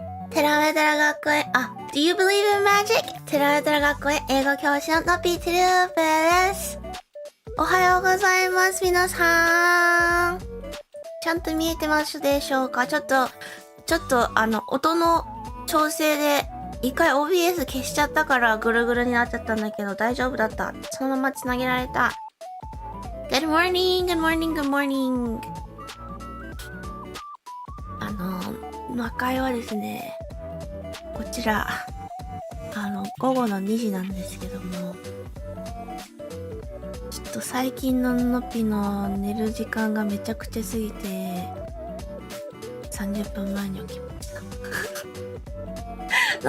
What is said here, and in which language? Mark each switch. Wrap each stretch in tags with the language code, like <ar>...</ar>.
<en>テラメテラ学園、Do you believe in magic?</en> <ja>テラメテラ学園英語教師ののぴちるーぺです。おはようございます、皆さん。ちゃんと見えてますでしょうか？ちょっと、音の調整で、一回 OBS 消しちゃったからぐるぐるになっちゃったんだけど、大丈夫だった。そのまま繋げられた。</ja> <en>Good morning, good morning, good morning.</en> <ja>魔界はですね、こちら、午後の2時なんですけども、ちょっと最近ののぴの寝る時間がめちゃくちゃ過ぎて、30分前に起きました。</ja>